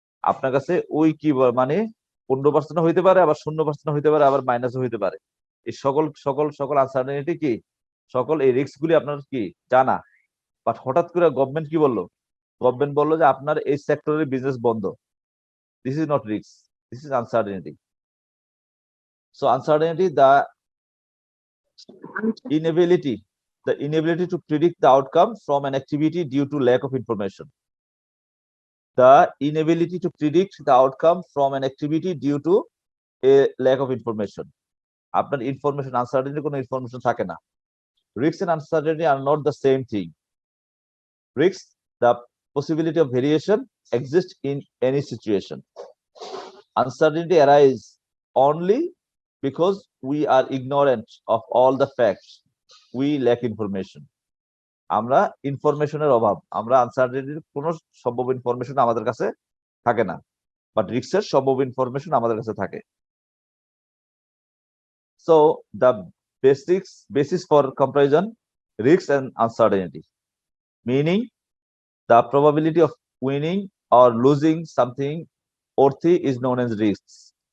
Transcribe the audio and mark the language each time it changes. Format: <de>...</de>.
<bn>আপনার কাছে ওই কি মানে 15% হইতে পারে, আবার 0% হইতে পারে, আবার মাইনাসও হইতে পারে। এই সকল সকল সকল আনসার্টেনিটি কি, সকল এই রিস্ক গুলি আপনার কি জানা। বাট হঠাৎ করে গভর্নমেন্ট কি বললো? গভর্নমেন্ট বললো যে আপনার এই সেক্টরের বিজনেস বন্ধ।</bn> <en>This is not risk. This is uncertainty. So uncertainty, the inability to predict the outcome from an activity due to lack of information. The inability to predict the outcome from an activity due to a lack of information.</en> <bn>আপনার information, uncertainty কোনো information থাকে না।</bn> <en>Risk and uncertainty are not the same thing. Risk, the possibility of variation, exists in any situation. Uncertainty arises only because we are ignorant of all the facts. We lack information.</en> <bn>আমরা ইনফরমেশনের অভাব, আমরা আনসার্টেনিটির কোন সম্ভব information আমাদের কাছে থাকে না, but রিস্কের সম্ভব ইনফরমেশন আমাদের কাছে থাকে।</bn> <en>So the basis for comparison, risk and uncertainty, meaning the probability of winning or losing something worthy is known as risks.</en>